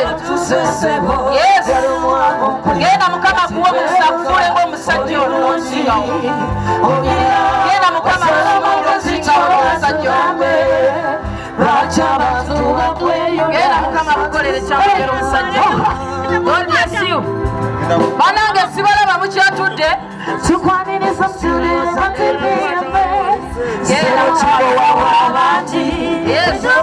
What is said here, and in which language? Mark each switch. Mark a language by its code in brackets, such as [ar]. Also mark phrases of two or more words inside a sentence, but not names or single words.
[en] Yes. [lg] Genda Mukama akuwa omukisa akufuule ng'omusajja ono n'omusingawo. Genda Mukama akufuule ng'omusingawo n'omusajja ono. Genda Mukama akukolere ekyamagero omusajja. [en] God bless you. [lg] Banange sibalaba mukyatudde. Genda Kimbowa w'abantu. [en] Yes.